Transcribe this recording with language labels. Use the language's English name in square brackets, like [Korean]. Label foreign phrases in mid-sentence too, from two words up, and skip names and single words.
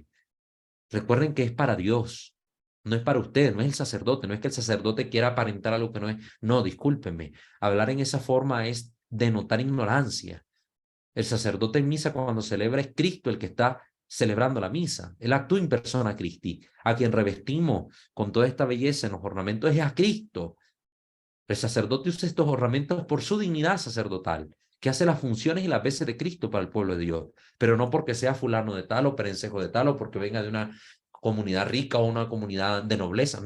[Spanish] Recuerden que es para Dios, no es para usted, no es el sacerdote, no es que el sacerdote quiera aparentar algo que no es. No, discúlpenme, hablar en esa forma es denotar ignorancia. El sacerdote en misa cuando celebra es Cristo el que está celebrando la misa. Él actúa [Latin] in persona Christi. [Spanish] A quien revestimos con toda esta belleza en los ornamentos es a Cristo. El sacerdote usa estos ornamentos por su dignidad sacerdotal, que hace las funciones y las veces de Cristo para el pueblo de Dios, pero no porque sea fulano de tal o perencejo de tal o porque venga de una comunidad rica o una comunidad de nobleza.